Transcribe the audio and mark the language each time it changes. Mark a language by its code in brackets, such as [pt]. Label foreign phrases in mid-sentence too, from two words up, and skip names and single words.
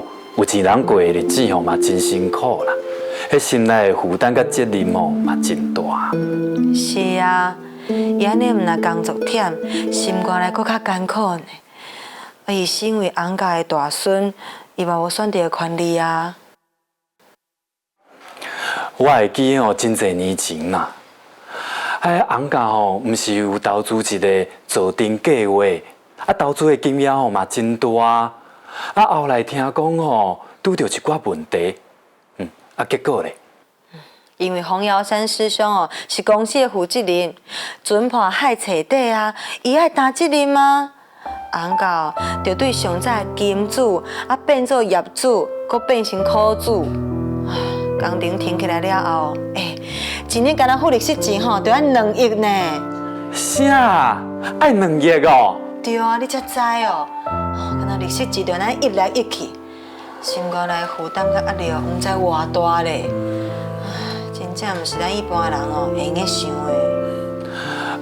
[nan] 有钱人过的日子吼嘛真辛苦啦，迄心内的负担甲责任吼嘛真大。是啊，伊安尼毋若工作忝，心肝来搁较艰苦呢。伊身为洪家的大孙，伊嘛无选择的权利啊。我会记吼，真侪年前啦，洪家吼毋是有投资一个造镇计划。投资的金额吼嘛真大，后来听讲吼拄着一寡问题，结果咧，因为洪尧山师兄哦是公司的负责人，准判害彻底啊，伊爱担责任吗？洪家就对上早金主变做业主，搁变成苦主。工程停起来了后，一年干那付利息钱吼，就要2亿呢。啥？爱2亿哦？对啊，你才知哦。敢那利息钱就咱一来一去，心肝内负担甲压力哦，毋知偌大咧。真正毋是咱一般人哦会用个想的。